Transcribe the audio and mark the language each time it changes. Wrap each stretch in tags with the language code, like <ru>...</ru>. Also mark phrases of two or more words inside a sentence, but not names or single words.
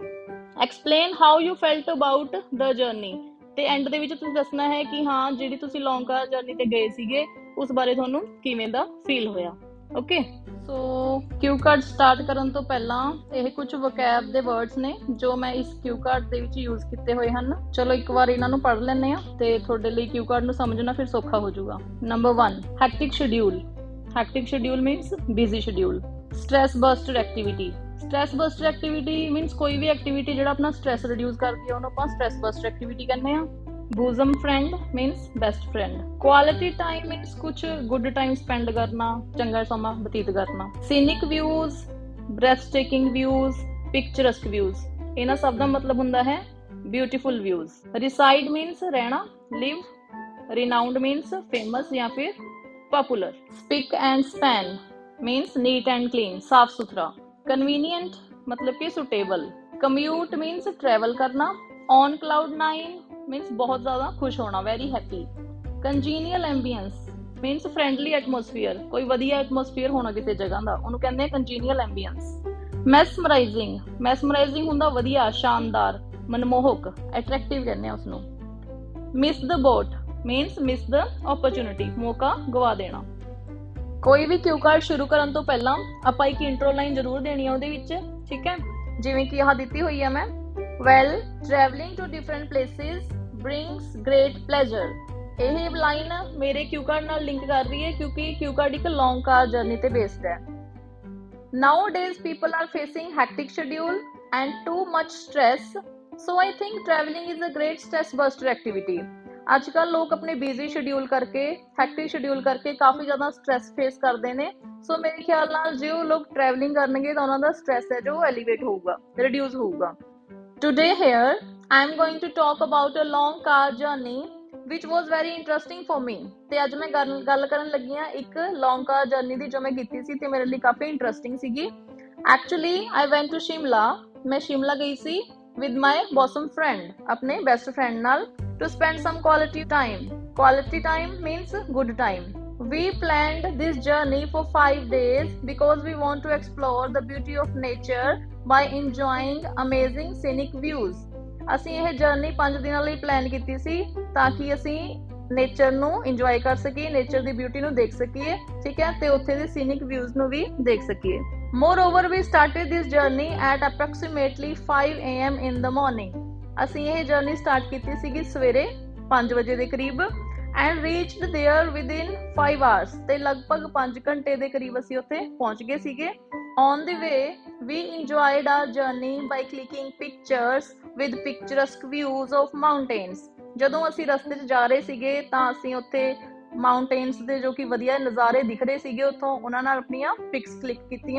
<en>Explain how you felt about the journey,</en> <pa>ਤੇ ਐਂਡ ਦੇ ਵਿੱਚ ਤੁਸੀਂ ਦੱਸਣਾ ਹੈ ਕਿ ਹਾਂ ਜਿਹੜੀ ਤੁਸੀਂ</pa> <en>long car journey</en> <pa>ਤੇ ਗਏ ਸੀਗੇ ਉਸ ਬਾਰੇ ਤੁਹਾਨੂੰ ਕਿਵੇਂ ਦਾ ਫੀਲ ਹੋਇਆ। ਓਕੇ, ਸੋ</pa> <en>cue card</en> <pa>ਸਟਾਰਟ ਕਰਨ ਤੋਂ ਪਹਿਲਾਂ ਇਹ ਕੁਝ ਵੋਕੈਬ ਦੇ ਵਰਡਸ ਨੇ ਜੋ ਮੈਂ ਇਸ</pa> <en>cue card</en> <pa>ਦੇ ਵਿੱਚ ਯੂਜ਼ ਕੀਤੇ ਹੋਏ ਹਨ। ਚਲੋ ਇੱਕ ਵਾਰ ਇਹਨਾਂ ਨੂੰ ਪੜ੍ਹ ਲੈਂਦੇ ਆ ਤੇ ਤੁਹਾਡੇ ਲਈ</pa> <en>cue card</en> <pa>ਨੂੰ ਸਮਝਣਾ ਫਿਰ ਸੌਖਾ ਹੋ ਜਾਊਗਾ।</pa> <en>Number 1, hectic schedule. Hectic schedule means busy schedule. Stress buster activity. Stress buster activity means</en> <hi>कोई भी</hi> <en>activity</en> <pa>ਜਿਹੜਾ ਆਪਣਾ</pa> <en>stress reduce</en> <pa>ਕਰਦੀ ਹੈ ਉਹਨੂੰ ਆਪਾਂ</pa> <en>stress buster activity</en> <pa>ਕਹਿੰਦੇ ਆ।</pa> <en>bosom friend means best friend. Quality time means ਕੁਝ good time spend ਕਰਨਾ,</en> <pa>ਚੰਗਾ ਸਮਾਂ ਬਤੀਤ ਕਰਨਾ।</pa> <en>Scenic views, breathtaking views, picturesque views,</en> <pa>ਇਹਨਾਂ ਸਭ ਦਾ ਮਤਲਬ ਹੁੰਦਾ ਹੈ</pa> <en>beautiful views. Reside means ਰਹਿਣਾ, live. Renowned means famous ਜਾਂ ਫਿਰ popular. Spick and span means neat and clean,</en> <hi>साफ सुथरा।</hi> <en>Convenient</en> <hi>मतलब कि</hi> <en>suitable। Commute means travel करना। On cloud 9 means</en> <hi>बहुत ज़्यादा खुश होना,</hi> <en>very happy। Congenial ambience means friendly atmosphere,</en> <pa>कोई ਵਧੀਆ atmosphere</pa> <hi>होना किसी जगह</hi> <pa>ਦਾ ਉਹਨੂੰ ਕਹਿੰਦੇ ਆ</pa> <en>congenial ambience। Mesmerizing, mesmerizing</en> <pa>ਹੁੰਦਾ ਵਧੀਆ, ਸ਼ਾਨਦਾਰ, ਮਨਮੋਹਕ, attractive ਕਹਿੰਦੇ ਆ ਉਸਨੂੰ।</pa> <en>Miss the boat means miss the opportunity,</en> <pa>ਮੌਕਾ ਗਵਾ ਦੇਣਾ। ਕੋਈ ਵੀ ਕਿਊ ਕਾਰਡ ਸ਼ੁਰੂ ਕਰਨ ਤੋਂ ਪਹਿਲਾਂ ਆਪਾਂ ਇੱਕ</pa> <en>intro line</en> <pa>ਜ਼ਰੂਰ ਦੇਣੀ ਆ ਉਹਦੇ ਵਿੱਚ, ਠੀਕ ਹੈ। ਜਿਵੇਂ ਕਿ ਆਹ ਦਿੱਤੀ ਹੋਈ ਆ ਮੈਂ,</pa> <en>Well traveling to different places brings great pleasure.</en> <pa>ਇਹ ਲਾਈਨ ਮੇਰੇ</pa> <en>cue card</en> <pa>ਨਾਲ ਲਿੰਕ ਕਰ ਰਹੀ ਹੈ ਕਿਉਂਕਿ</pa> <en>cue card</en> <pa>ਇੱਕ</pa> <en>long car journey</en> <pa>ਤੇ ਬੇਸਡ ਹੈ।</pa> <en>Nowadays people are facing hectic schedule and too much stress, so I think traveling is a great stress buster activity.</en> <pa>ਅੱਜ ਕੱਲ ਲੋਕ ਆਪਣੇ</pa> <en>busy schedule</en> <pa>ਕਰਕੇ,</pa> <en>hectic schedule</en> <pa>ਕਰਕੇ ਕਾਫੀ ਜ਼ਿਆਦਾ</pa> <en>stress face</en> <pa>ਕਰਦੇ ਨੇ। ਸੋ ਮੇਰੇ ਖਿਆਲ ਨਾਲ ਜੇ ਉਹ ਲੋਕ ਟਰੈਵਲਿੰਗ ਕਰਨਗੇ ਤਾਂ ਉਹਨਾਂ ਦਾ ਸਟ੍ਰੈਸ ਹੈ ਜੋ ਐਲੀਵੇਟ ਹੋਊਗਾ, ਰਿਡਿਊਸ ਹੋਊਗਾ।</pa> <en>Today here I am going to talk about a long car journey which was very interesting for me.</en> <pa>ਤੇ ਅੱਜ ਮੈਂ ਗੱਲ ਕਰਨ ਲੱਗੀ ਹਾਂ ਇੱਕ</pa> <en>long car journey</en> <pa>ਦੀ ਜੋ ਮੈਂ ਕੀਤੀ ਸੀ ਤੇ ਮੇਰੇ ਲਈ ਕਾਫੀ ਇੰਟਰਸਟਿੰਗ ਸੀਗੀ।</pa> <en>Actually I went to Shimla,</en> <pa>ਮੈਂ ਸ਼ਿਮਲਾ ਗਈ ਸੀ</pa> <en>with my bosom friend,</en> <pa>ਆਪਣੇ</pa> <en>best friend</en> <pa>ਨਾਲ,</pa> <en>to spend some quality time. Quality time means good time. We planned this journey for 5 days because we want to explore the beauty of nature by enjoying amazing scenic views.</en> <pa>ਅਸੀਂ ਇਹ ਜਰਨੀ 5 ਦਿਨਾਂ ਲਈ ਪਲਾਨ ਕੀਤੀ ਸੀ ਤਾਂ ਕਿ ਅਸੀਂ ਨੇਚਰ ਨੂੰ ਇੰਜੋਏ ਕਰ ਸਕੀਏ, ਨੇਚਰ ਦੀ ਬਿਊਟੀ ਨੂੰ ਦੇਖ ਸਕੀਏ, ਠੀਕ ਹੈ, ਤੇ ਉੱਥੇ ਦੇ</pa> <en>scenic views</en> <pa>ਨੂੰ ਵੀ ਦੇਖ ਸਕੀਏ।</pa> <en>Moreover, we started this journey at approximately 5 AM in the morning.</en> <pa>ਅਸੀਂ ਇਹ ਜਰਨੀ ਸਟਾਰਟ ਕੀਤੀ ਸੀਗੀ ਸਵੇਰੇ 5 ਵਜੇ ਦੇ ਕਰੀਬ</pa> <en>and reached there within 5 hours,</en> <pa>ਤੇ ਲਗਭਗ 5 ਘੰਟੇ ਦੇ ਕਰੀਬ ਅਸੀਂ ਉੱਥੇ ਪਹੁੰਚ ਗਏ ਸੀਗੇ।</pa> <en>On the way, we enjoyed our journey by clicking pictures with picturesque views of mountains.</en> <pa>ਜਦੋਂ ਅਸੀਂ ਰਸਤੇ 'ਚ ਜਾ ਰਹੇ ਸੀਗੇ ਤਾਂ ਅਸੀਂ ਉੱਥੇ ਮਾਊਂਟੇਨਸ ਦੇ ਜੋ ਕਿ ਵਧੀਆ ਨਜ਼ਾਰੇ ਦਿਖ ਰਹੇ ਸੀਗੇ ਉੱਥੋਂ ਉਹਨਾਂ ਨਾਲ ਆਪਣੀਆਂ</pa> <en>pics click</en> <pa>ਕੀਤੀਆਂ।</pa>